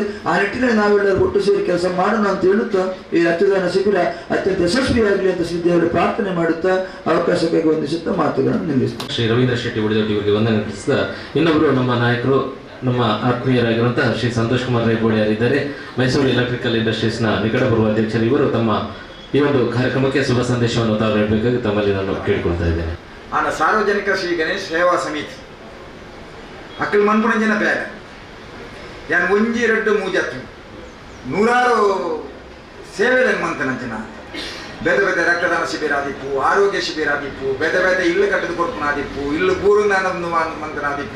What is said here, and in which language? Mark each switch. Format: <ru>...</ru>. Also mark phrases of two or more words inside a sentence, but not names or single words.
<kn>ಆ ನಿಟ್ಟಿನಲ್ಲಿ ನಾವೆಲ್ಲರೂ ಒಟ್ಟು ಸೇರಿ ಕೆಲಸ ಮಾಡೋಣ ಅಂತ ಹೇಳುತ್ತಾ ಈ ರಕ್ತದಾನ ಶಿಬಿರ ಅತ್ಯಂತ ಯಶಸ್ವಿಯಾಗಲಿ ಅಂತ ಶ್ರೀದೇವರು ಪ್ರಾರ್ಥನೆ ಮಾಡುತ್ತಾ ಅವಕಾಶಕ್ಕಾಗಿ ವಂದಿಸುತ್ತಾ ಮಾತುಗಳನ್ನು ನಿಲ್ಲಿಸ್ತಾರೆ. ಶ್ರೀ ರವೀಂದ್ರ ಶೆಟ್ಟಿ ಉಳಿದೊಡ್ಡಿ ಇವರಿಗೆ ವಂದನೆ ತಿಳಿಸಿದ ಇನ್ನೊಬ್ಬರು ನಮ್ಮ ನಾಯಕರು, ನಮ್ಮ ಆತ್ಮೀಯರಾಗಿರುವಂತಹ ಶ್ರೀ ಸಂತೋಷ್ ಕುಮಾರ್ ರೈಬೋಡಿ ಯಾರಿದ್ದಾರೆ, ಮೈಸೂರು ಎಲೆಕ್ಟ್ರಿಕಲ್ ಇಂಡಸ್ಟ್ರೀಸ್ನ ನಿಕಟಪೂರ್ವ ಅಧ್ಯಕ್ಷರು. ಇವರು ತಮ್ಮ ಈ ಒಂದು ಕಾರ್ಯಕ್ರಮಕ್ಕೆ ಶುಭ ಸಂದೇಶವನ್ನು ತಾವು ನೀಡಬೇಕಾಗಿ ತಮ್ಮಲ್ಲಿ ನಾನು ಕೇಳಿಕೊಳ್ತಾ ಇದ್ದೇನೆ.</kn> <tcy>ಆನ ಸಾರ್ವಜನಿಕ ಶ್ರೀ ಗಣೇಶ್ ಸೇವಾ ಸಮಿತಿ ಅಕ್ಕಲ್ ಮನ್ಪುಣಂಜಿನ ಬೇರೆ ಯಾನ್ ಒಂಜಿ ರೆಡ್ಡು ಮೂಜತ್ತು</tcy> <kn>ನೂರಾರು ಸೇವೆಗಳನ್ನು</kn> <tcy>ಮಂತನಂಚಿನ ಬೇರೆ ಬೇರೆ ರಕ್ತದಾನ ಶಿಬಿರ ಆದಿಪ್ಪು, ಆರೋಗ್ಯ ಶಿಬಿರ ಆದಿಪ್ಪು, ಬೇರೆ ಬೇರೆ ಇಲ್ಲು ಕಟ್ಟದ ಕೊಡ್ಪುನ ಆದಿಪ್ಪು, ಇಲ್ಲು ಗೂರುಂದಾನೊಂದು ಮಂತನ ಆದಿಪ್ಪು.</tcy>